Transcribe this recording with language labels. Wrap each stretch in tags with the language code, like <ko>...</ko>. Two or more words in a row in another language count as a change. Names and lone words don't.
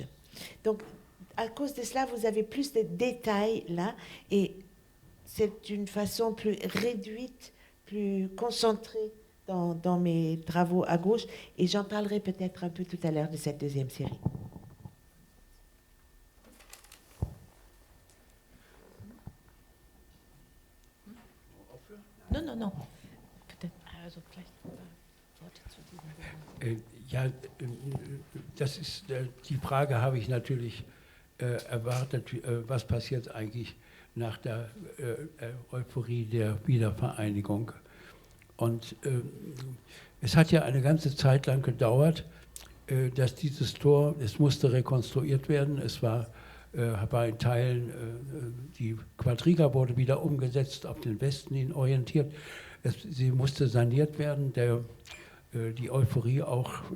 <fr>Donc, à cause de cela, vous avez plus de détails là, et c'est une façon plus réduite, plus concentrée dans mes travaux à gauche, et j'en parlerai peut-être un peu tout à l'heure de cette deuxième série. Non.</fr> <de>Ja, das ist, die Frage habe ich natürlich erwartet, was passiert eigentlich nach der Euphorie der Wiedervereinigung. Und es hat ja eine ganze Zeit lang gedauert, dass dieses Tor, es musste rekonstruiert werden, es war in Teilen, die Quadriga wurde wieder umgesetzt, auf den Westen hin orientiert, sie musste saniert werden, die Euphorie auch</de>